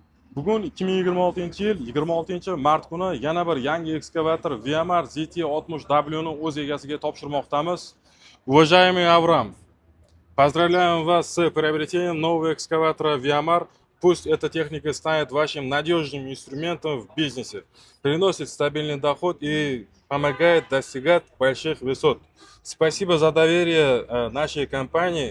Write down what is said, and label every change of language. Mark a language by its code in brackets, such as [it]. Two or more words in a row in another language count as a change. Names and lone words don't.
[uz] Bugun 2026-yil 26-mart kuni yana bir yangi ekskavator VMR ZT60W ni o'z egasiga topshirmoqdamiz. [ru] Уважаемый Авраам, поздравляем вас с приобретением нового экскаватора VMR. Пусть эта техника станет вашим надежным инструментом в бизнесе, приносит стабильный доход и помогает достигать больших высот. Спасибо за доверие нашей компании.